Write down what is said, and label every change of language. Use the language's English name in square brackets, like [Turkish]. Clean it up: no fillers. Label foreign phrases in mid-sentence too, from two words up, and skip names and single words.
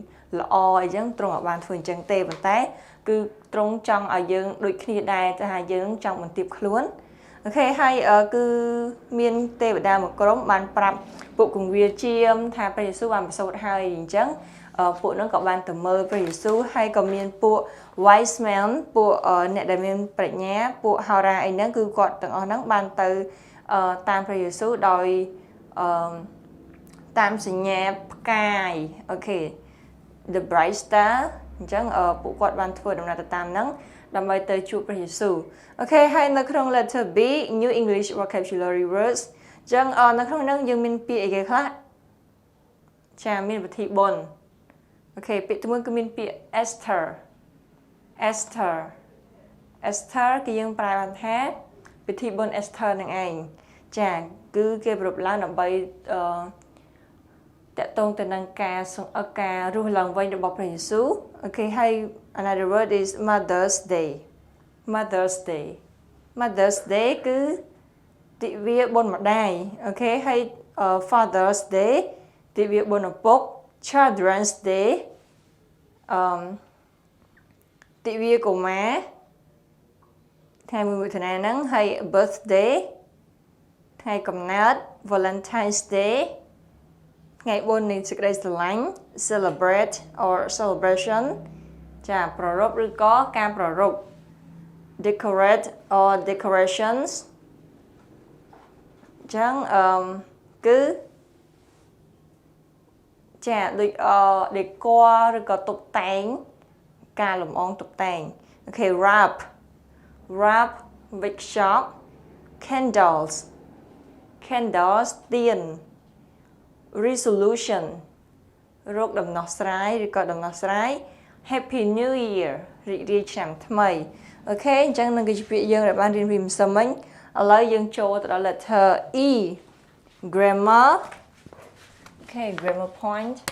[Khmer] ល្អអញ្ចឹងទ្រង់អាចបានធ្វើអញ្ចឹងទេប៉ុន្តែគឺទ្រង់ចង់ឲ្យយើងដូចគ្នាដែរថាយើងចង់បន្ទាបខ្លួនអូខេហើយគឺមានទេវតាមួយក្រុមបានប្រាប់ពួកគង្វាលជាមថាព្រះយេស៊ូវបានប្រសូតហើយអញ្ចឹងពួកនោះក៏បានទៅមើលព្រះយេស៊ូវហើយក៏មានពួក [English] wise man [Khmer] ពួកអ្នកដែលមានប្រាជ្ញាពួកហោរាអីហ្នឹងគឺគាត់ទាំងអស់ហ្នឹងបានទៅតាមព្រះយេស៊ូវដោយ តាមសញ្ញាផ្កាយអូខេ [English] the bright star [Khmer] អញ្ចឹងពួកគាត់បានធ្វើដំណើរទៅតាមហ្នឹងដើម្បីទៅជួបព្រះយេស៊ូវអូខេហើយនៅក្នុង [English] letter B new English vocabulary words [Khmer] អញ្ចឹងនៅក្នុងហ្នឹងយើងមានពាក្យអីគេខ្លះចាមានវិធីបុណ្យអូខេពាក្យទី1គឺមានពាក្យ Esther គឺយើងប្រែបានថាពិធីបុណ្យ Esther នឹងឯងចាគឺគេប្រពឡើងដើម្បីតាក់ទងទៅនឹងការរស់ឡើងវិញរបស់ព្រះយេស៊ូវអូខេហើយ [English] another word is Mother's [Khmer] Day គឺទិវាបុណ្យម្ដាយអូខេហើយ [English] Father's Day [Khmer] ទិវាបុណ្យឪពុក [English] Children's Day [Khmer] ទិវាកុមារថ្ងៃមួយមិថុនាហ្នឹងហើយ birthday ថ្ងៃកំណើត Valentine's Day ថ្ងៃបុណ្យនៃសេចក្តីស្រឡាញ់ [English] celebrate or celebration [Khmer] ចាប្រារព្ធឬក៏ការប្រារព្ធ [English] decorate or decorations [Khmer] អញ្ចឹងគឺ Chà,ដូចdecor ឬក៏តុបតែងការលម្អងតុបតែង [English] Okay, wrap workshop candles [Khmer] ទៀន resolution រោគដំណោះស្រាយឬក៏ដំណោះស្រាយ [English] Happy New Year [Khmer] រីករាយឆ្នាំថ្មី អូខេអញ្ចឹងនឹងគឺជាពាក្យយើងដែលបានរៀនពីម្សិលមិញឥឡូវយើងចូលទៅដល់ [English] letter E grammar Okay, grammar point